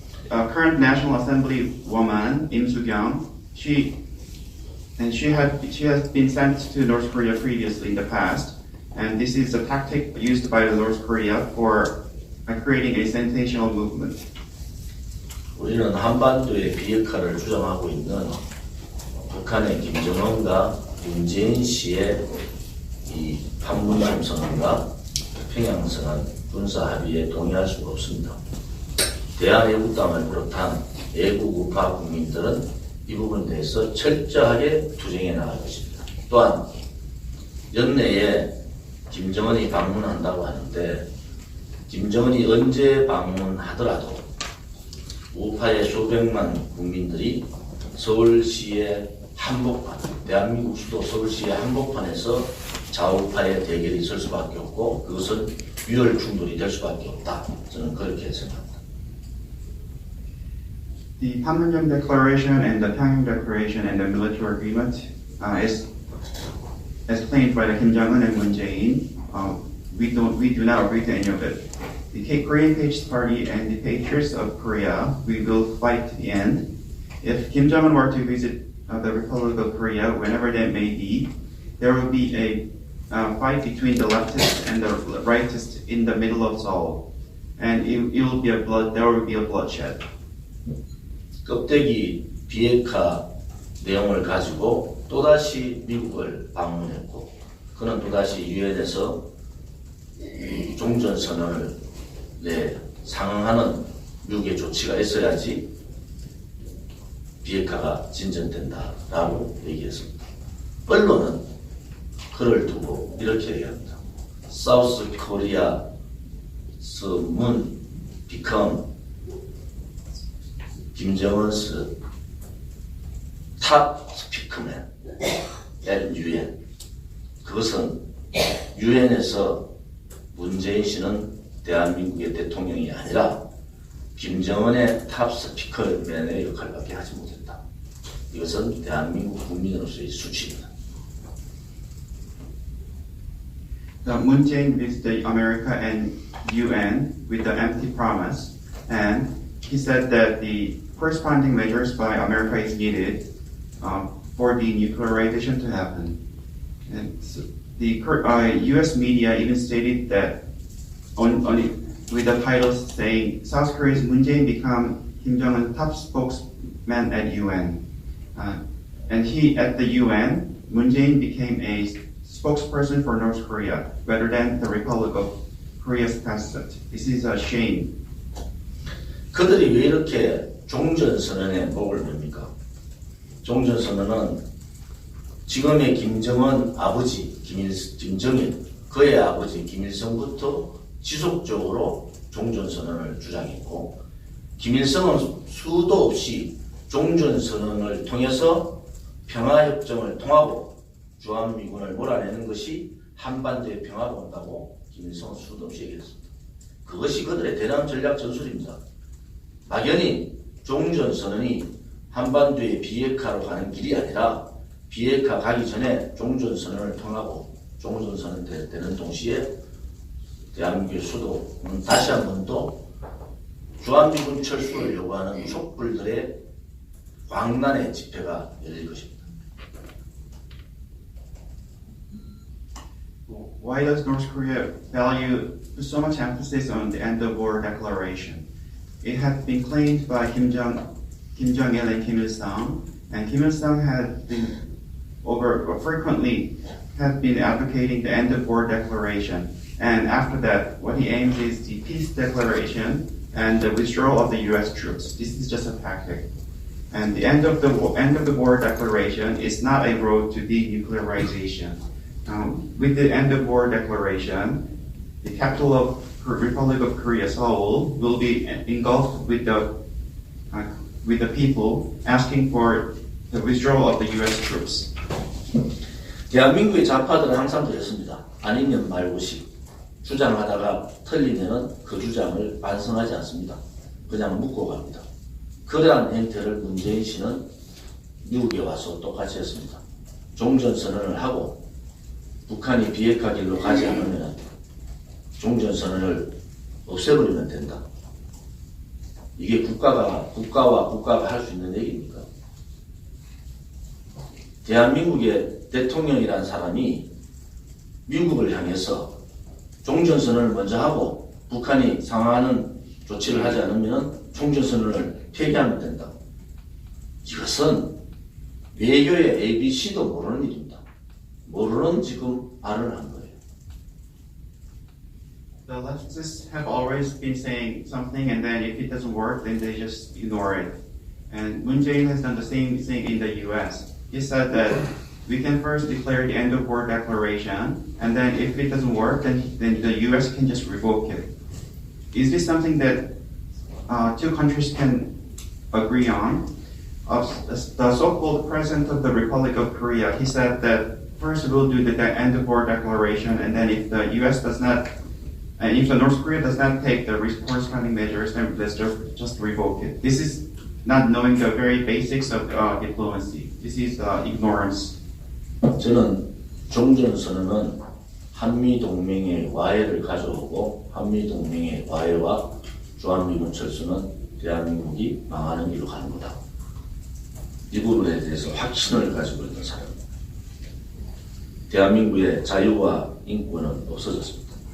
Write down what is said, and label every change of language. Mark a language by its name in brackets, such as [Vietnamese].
[English] Current National Assembly woman Im Soo-kyung, she has been sent to North Korea previously in the past, and this is a tactic used by North Korea for creating a sensational movement. [Korean] 우리는 한반도의 비핵화를 주장하고 있는 북한의 김정은과 문재인 씨의 이 판문점 선언과 평양 선언 군사 합의에 동의할 수가 없습니다. 대한애국당을 비롯한 애국 우파 국민들은 이 부분에 대해서 철저하게 투쟁해 나갈 것입니다. 또한 연내에 김정은이 방문한다고 하는데 김정은이 언제 방문하더라도 우파의 수백만 국민들이 서울시의 한복판, 대한민국 수도 서울시의 한복판에서 좌우파의 대결이 있을 수밖에 없고 그것은 유혈 충돌이 될 수밖에 없다. 저는 그렇게 생각합니다. [English] The Panmunjom Declaration and the Pyongyang Declaration and the military agreement as claimed by the Kim Jong-un and Moon Jae-in, we do not agree to any of it. The Korean Patriots Party and the Patriots of Korea, we will fight to the end. If Kim Jong-un were to visit the Republic of Korea, whenever that may be, there will be a fight between the leftists and the rightists in the middle of Seoul, and there will be a bloodshed. [Korean] 껍데기 비핵화 내용을 가지고 또다시 미국을 방문했고 그는 또다시 유엔에서 종전선언을 상응하는 미국의 조치가 있어야지 비핵화가 진전된다라고 얘기했습니다. 언론은 그를 두고 이렇게 얘기합니다. [English] South Korea's Moon become 김정은's top speakerman at UN. [Korean] 그것은 유엔에서 문재인 씨는 대한민국의 대통령이 아니라 김정은의 탑 스피커맨의 역할밖에 하지 못했다. 이것은 대한민국 국민으로서의 수치입니다. [English] Moon Jae-in visited America and UN with the empty promise, and he said that the corresponding measures by America is needed for the nuclearization to happen. And so the U.S. media even stated that with the title saying South Korea's Moon Jae-in become Kim Jong-un's top spokesman at UN. And at the UN, Moon Jae-in became a spokesperson for North Korea rather than the Republic of Korea's president. This is a shame. [Korean] 그들이 왜 이렇게 종전선언에 목을 맵니까? 종전선언은 지금의 김정은 아버지 김정일, 그의 아버지 김일성부터 지속적으로 종전선언을 주장했고 김일성은 수도 없이 종전선언을 통해서 평화협정을 통하고 주한미군을 몰아내는 것이 한반도의 평화가 온다고 김일성은 수도 없이 얘기했습니다. 그것이 그들의 대남 전략 전술입니다. 막연히 종전선언이 한반도의 비핵화로 가는 길이 아니라 비핵화 가기 전에 종전선언을 통하고 종전선언 되는 동시에 대한민국의 수도는 다시 한 번 더 주한미군 철수를 요구하는 촛불들의 광란의 집회가 열릴 것입니다. [English] Why does North Korea value so much emphasis on the end of war declaration? It has been claimed by Kim Jong-il and Kim Il-sung, and Kim Il-sung has been frequently has been advocating the end of war declaration. And after that, what he aims is the peace declaration and the withdrawal of the U.S. troops. This is just a tactic. And the end of the war declaration is not a road to denuclearization. With the end of war declaration, the capital of Republic of Korea, Seoul, will be engulfed with the people asking for the withdrawal of the U.S. troops. [Korean] 대한민국의 좌파들은 항상 그랬습니다. 아니면 말고시. 주장하다가 틀리면은 그 주장을 반성하지 않습니다. 그냥 묻고 갑니다. 그러한 행태를 문재인 씨는 미국에 와서 똑같이 했습니다. 종전선언을 하고 북한이 비핵화 길로 가지 않으면 종전선언을 없애버리면 된다. 이게 국가와 국가가 할 수 있는 얘기입니까? 대한민국의 대통령이라는 사람이 미국을 향해서 종전선언을 먼저 하고 북한이 상응하는 조치를 하지 않으면 종전선언을 폐기하면 된다. 이것은 외교의 ABC도 모르는 일입니다. 모르는 지금 말을 한 거예요. [English] The leftists have always been saying something, and then if it doesn't work, then they just ignore it. And Moon Jae-in has done the same thing in the U.S. He said that we can first declare the end of war declaration, and then if it doesn't work, then the U.S. can just revoke it. Is this something that two countries can agree on? The so-called president of the Republic of Korea, he said that first we'll do the end of war declaration, and then if the U.S. does not, and if the North Korea does not take the corresponding measures, then let's just revoke it. This is not knowing the very basics of diplomacy. This is ignorance. [Korean] 저는 종전선언은 한미동맹의 와해를 가져오고 한미동맹의 와해와 주한미군 철수는 대한민국이 망하는 길로 가는 거다. 이 부분에 대해서 확신을 가지고 있는 사람입니다. 대한민국의 자유와 인권은 없어졌습니다.